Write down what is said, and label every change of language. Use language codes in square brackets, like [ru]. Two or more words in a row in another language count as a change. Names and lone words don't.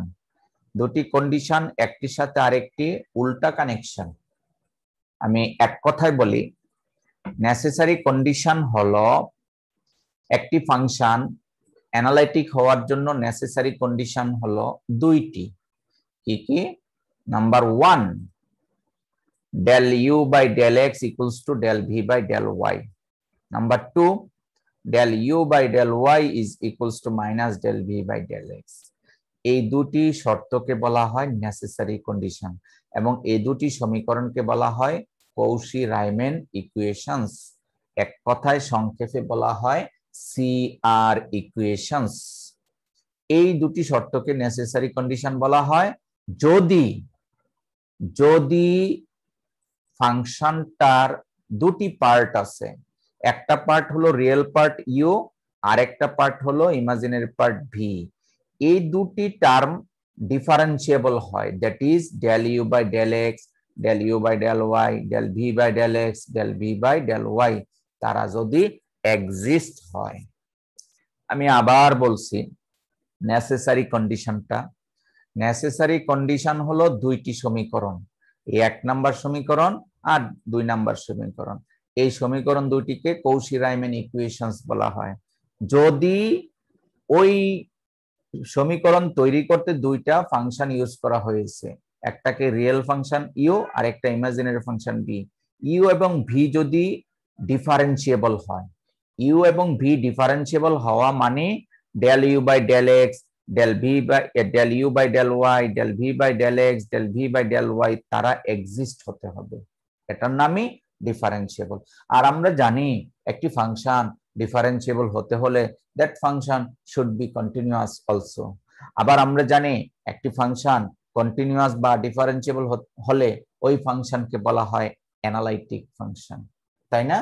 [bn] দুটি কন্ডিশন একটির সাথে আরেকটি উল্টা কানেকশন। আমি এক কথায় বলি, [en] necessary condition [bn] হলো একটি [en] function analytic [bn] হওয়ার জন্য [en] necessary condition [bn] হলো দুইটি। কি কি? নাম্বার 1, [en] del u by del x equals to del v by del y. Number 2, del u by del y is equals to minus del v by del x. [bn] এই দুটি শর্তকে বলা হয় [en] necessary condition [bn] এবং এই দুটি সমীকরণকে বলা হয় কৌশি-রাইমান ইকুয়েশনস। এক কথায় সংক্ষেপে বলা হয় CR ইকুয়েশনস। এই দুটি শর্তকে [en] necessary condition [bn] বলা হয় যদি ফাংশনটার দুটি পার্ট আছে, একটা পার্ট হলো [en] real part u, [bn] আর একটা পার্ট হলো [en] imaginary part v. [bn] এই দুটি [en] term differentiable [bn] হয়, [en] that is del u by del x, del u by del y, del v by del x, del v by del y, [bn] তারা যদি এক্সিস্ট হয়। আমি আবার বলছি [en] necessary condition [bn] হলো দুইটি সমীকরণ, এই 1 নাম্বার সমীকরণ আর 2 নাম্বার সমীকরণ। এই সমীকরণ দুটিকে কৌশি-রাইমান ইকুয়েশনস বলা হয়। যদি ওই সমীকরণ তৈরি করতে দুইটা [en] function use [bn] করা হয়েছে, একটাকে [en] real function u [bn] আর একটা [en] imaginary function v, [bn] ইউ এবং ভি যদি ডিফারেন্সিয়েবল হয়, ইউ এবং ভি ডিফারেন্সিয়েবল হওয়া মানে [en] del u by del x, del u by del y, del v by del x, del v by del y [bn] তারা এক্সিস্ট হতে হবে, এটার নামই ডিফারেন্সিয়েবল। আর আমরা জানি একটি ফাংশন ডিফারেন্সিয়েবল হতে হলে [en] that function should be continuous also. [bn] আবার আমরা জানি একটি ফাংশন কন্টিনিউয়াস বা ডিফারেন্সিয়েবল হলে ওই ফাংশনকে বলা হয় [en] analytic function, [bn] তাই না?